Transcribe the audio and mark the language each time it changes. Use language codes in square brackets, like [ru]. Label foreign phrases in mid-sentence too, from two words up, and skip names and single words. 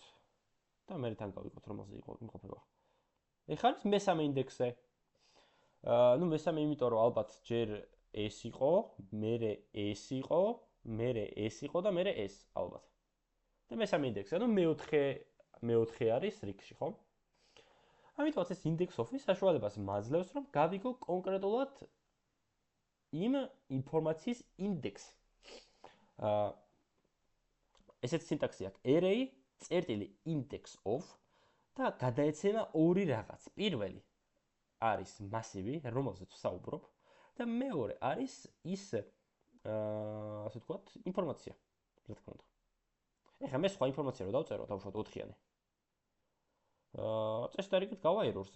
[ka] და მე თან გავიყოთ რომელზე იმყოფება. ეხლა არის მესამე ინდექსზე. ნუ მესამე იმიტომ რომ ალბათ ჯერ ეს იყო, მერე ეს იყო, მერე ეს იყო და მერე ეს ალბათ. და მესამე ინდექსი, ანუ მეოთხე არის რიგში, ხო? ამიტომაც ეს [en] index of-ის [ka] საშუალებას მაძლევს, რომ გავიგო კონკრეტულად იმ ინფორმაციის ინდექსი. ესეთი სინტაქსი აქვს array წერტილი [en] index of [ka] და გადაეცემა ორი რაღაც. პირველი არის მასივი, რომელზეც ვსაუბრობ და მეორე არის ის ასე ვთქვათ, ინფორმაცია, რა თქმა უნდა. ეხლა მე სხვა ინფორმაცია რო დავწერო, დავუშვათ 4-იანი. წესდარიგით გავა error-ზე.